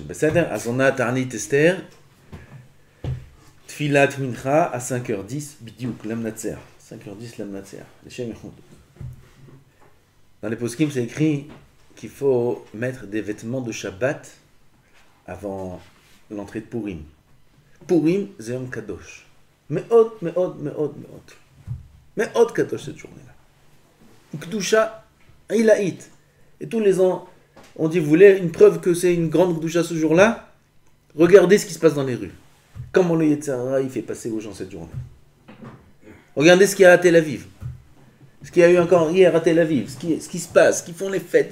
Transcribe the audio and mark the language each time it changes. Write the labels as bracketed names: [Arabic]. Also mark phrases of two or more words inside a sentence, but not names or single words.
[French] Alors on a Ta'anit Esther, [Hebrew] תפילת מנחה [French] à 5h10, Bidiouk, Lamnatser. 5h10, Lamnatser. Les [Hebrew] שם יחוד. [French] Dans les poskim, c'est écrit qu'il faut mettre des vêtements de Shabbat avant l'entrée de Purim. Purim, c'est un kadosh. [Hebrew] מאוד קדוש [French] cette journée-là. [Hebrew] קדושה עילאית. [French] Et tous les ans, on dit, vous voulez une preuve que c'est une grande Kdusha ce jour-là? Regardez ce qui se passe dans les rues. Comment le [Hebrew] יצר הרע, [French] il fait passer aux gens cette journée. Regardez ce qu'il y a à Tel Aviv. Ce qu'il y a eu encore hier à Tel Aviv, ce qui se passe, qui font les fêtes.